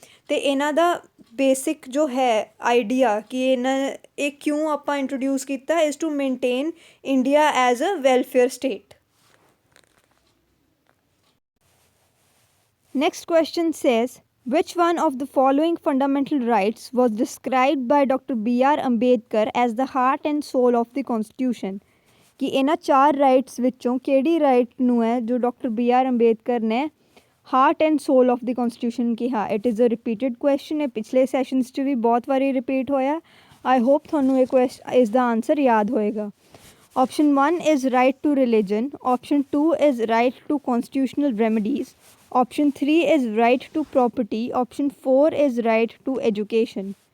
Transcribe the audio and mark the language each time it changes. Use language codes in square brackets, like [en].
[pa] ਅਤੇ ਇਹਨਾਂ ਦਾ ਬੇਸਿਕ ਜੋ ਹੈ ਆਈਡੀਆ ਕਿ ਇਹ ਕਿਉਂ ਆਪਾਂ ਇੰਟਰੋਡਿਊਸ ਕੀਤਾ [en] Is to maintain India as a welfare state. Next question says which one of the following fundamental rights was described by Dr. B.R. Ambedkar as the heart and soul of the constitution। [pa] ਕਿ ਇਹਨਾਂ 4 rights ਵਿੱਚੋਂ ਕਿਹੜੀ right ਨੂੰ ਹੈ ਜੋ doctor B.R. [en] ਅੰਬੇਦਕਰ ਨੇ heart and soul of the constitution ਕਿਹਾ। It is a repeated question. [pa] ਇਹ ਪਿਛਲੇ ਸੈਸ਼ਨਸ 'ਚ ਵੀ ਬਹੁਤ ਵਾਰੀ ਰਿਪੀਟ ਹੋਇਆ। [en] I hope [pa] ਤੁਹਾਨੂੰ ਇਹ ਇਸ ਦਾ ਆਨਸਰ ਯਾਦ ਹੋਏਗਾ। [en] Option 1 is right to religion, option 2 is right to constitutional remedies, option 3 is right to property, option 4 is right to education.